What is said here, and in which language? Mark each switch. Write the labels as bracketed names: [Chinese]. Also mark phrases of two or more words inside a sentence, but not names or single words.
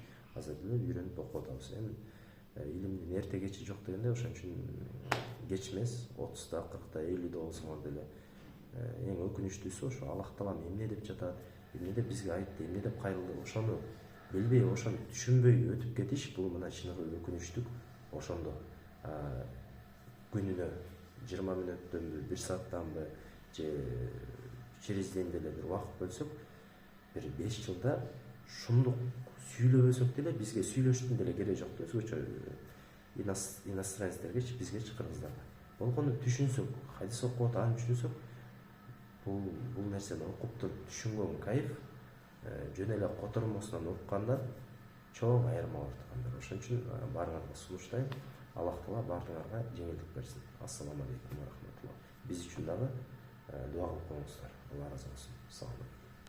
[Kyrgyz] Азыр деле үйрөнүп окуп атабыз. Эми илимдин эрте кечи жок дегенде, ошон үчүн кеч эмес, 30-да, 40-да, 50-де болсоңор деле эң өкүнүчтүүсү ошо Аллах таалам эмне деп жатат, эмне деп бизге айтты, эмне деп кайрылды, ошону билбей, ошону түшүнбөй өтүп кетиш, бул мына чыныгы өкүнүчтүк. Ошондо күнүнө 20 мүнөттөнбү, 1 сааттанбы, же [Russian] через день [Kyrgyz] деле бир убакыт бөлсөк, бир 5 жылда шундук сүйлөбөсөк деле бизге сүйлөштүн деле кереги жок. Өзгөчө иностранецтерге, бизгечи кыргыздарга болгону түшүнсөк, хадис окуп аны түшүнсөк, бул нерсени окуп түшүнгөн кайф жөн эле котормосунан уккандан чоң айырма бар туугандар. Ошон үчүн баарыңарга сунуштайм. Аллах таала баарыңарга жеңилдик берсин. [Arabic] السلام عليكم ورحمة الله. [Kyrgyz] Биз үчүн дагы дуа кылып коюңуздар. Алла ыраазы болсун. Салам.